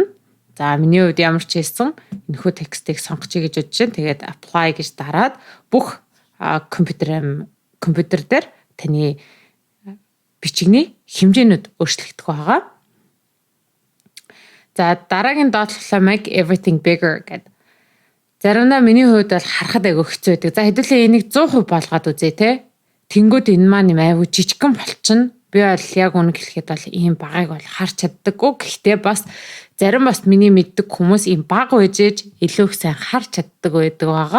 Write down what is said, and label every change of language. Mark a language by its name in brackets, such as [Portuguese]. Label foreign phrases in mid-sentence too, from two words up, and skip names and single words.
[Mongolian] За миний хувьд ямар ч хэлсэн энэхүү текстийг сонгочих гэж бодож байна. Тэгээд apply гэж дараад бүх компьютер дээр таны бичигний хэмжээнүүд өөрчлөгдөх байгаа. За дараагийн доотлолоо [English] make everything bigger [Mongolian] гэдэг. Заримдаа миний хувьд бол харахад айгүй хэцүү байдаг. За хэдүүлээ энийг 100% болгоод үзье те. Тэнгүүд энэ маань юм айгүй жижигхэн болчихно. Би бол яг үнэ хэлэхэд бол ийм багыг бол харч чаддаггүй. Гэхдээ бас зарим бас миний мэддэг хүмүүс ийм баг үжиж илүү их сайн харч чаддаг байдаг байгаа.